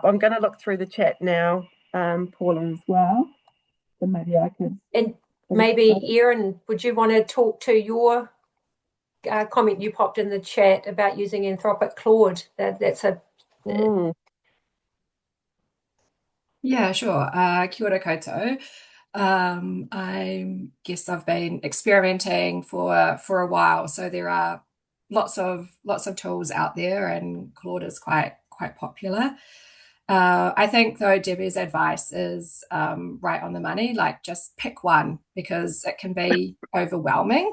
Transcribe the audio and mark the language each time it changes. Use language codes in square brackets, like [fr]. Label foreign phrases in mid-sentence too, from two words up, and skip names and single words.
[en] I'm going to look through the chat now, Paula, as well. So maybe I could. And maybe, Erin, would you want to talk to your comment you popped in the chat about using Anthropic Claude? That's a... Yeah, sure. [mi] Kia ora koutou. [en] I guess I've been experimenting for a while, so there are lots of tools out there, and Claude is quite popular. I think though Debbie's advice is right on the money. Like, just pick one because it can be overwhelming.